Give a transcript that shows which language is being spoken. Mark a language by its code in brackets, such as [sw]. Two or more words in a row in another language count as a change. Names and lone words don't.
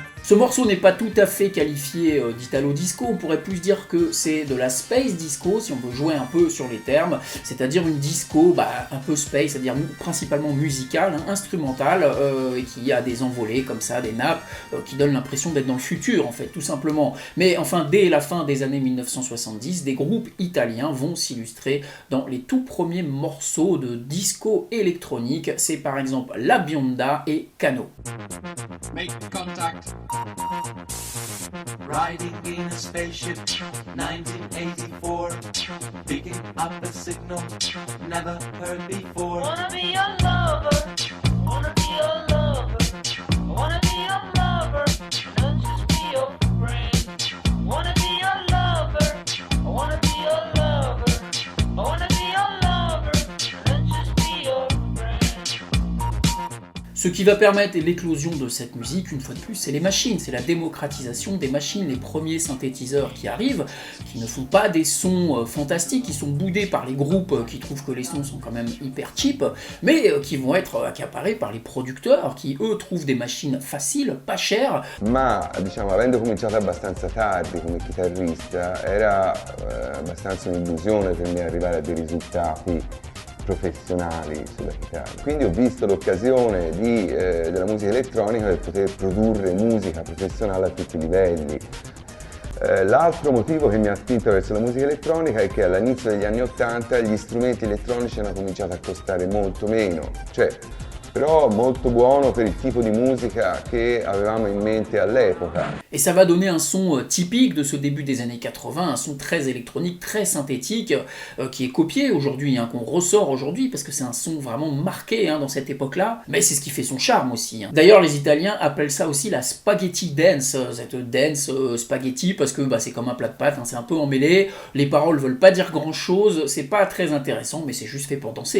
[fr] Ce morceau n'est pas tout à fait qualifié d'Italo Disco, on pourrait plus dire que c'est de la Space Disco, si on veut jouer un peu sur les termes, c'est-à-dire une disco un peu space, c'est-à-dire principalement musicale, instrumentale, et qui a des envolées comme ça, des nappes, qui donnent l'impression d'être dans le futur en fait, tout simplement. Mais enfin, dès la fin des années 1970, des groupes italiens vont s'illustrer dans les tout premiers morceaux de disco électronique, c'est par exemple La Bionda et Cano. [en] Make contact. Riding in a spaceship, 1984. Picking up a signal, never heard before. Wanna be your lover, wanna be your lover. Wanna be your lover, not just be your friend. Wanna be your lover, wanna be your lover. Wanna be your lover, not just be your friend. [fr] Ce qui va permettre l'éclosion de cette musique, une fois de plus, c'est les machines, c'est la démocratisation des machines, les premiers synthétiseurs qui arrivent, qui ne font pas des sons fantastiques, qui sont boudés par les groupes qui trouvent que les sons sont quand même hyper cheap, mais qui vont être accaparés par les producteurs, qui eux trouvent des machines faciles, pas chères. [it] Ma diciamo, avendo cominciato abbastanza tardi come chitarrista, era abbastanza un'illusione per me arrivare a dei risultati professionali sulla chitarra. Quindi ho visto l'occasione della musica elettronica per poter produrre musica professionale a tutti i livelli. L'altro motivo che mi ha spinto verso la musica elettronica è che all'inizio degli anni 80 gli strumenti elettronici hanno cominciato a costare molto meno, però molto buono per il tipo di musica che avevamo in mente all'epoca. [fr] Et ça va donner un son typique de ce début des années 80, un son très électronique, très synthétique, qui est copié aujourd'hui, qu'on ressort aujourd'hui, parce que c'est un son vraiment marqué dans cette époque-là, mais c'est ce qui fait son charme aussi. D'ailleurs, les Italiens appellent ça aussi la spaghetti dance, cette dance spaghetti, parce que c'est comme un plat de pâtes, c'est un peu emmêlé, les paroles veulent pas dire grand-chose, c'est pas très intéressant, mais c'est juste fait pour danser.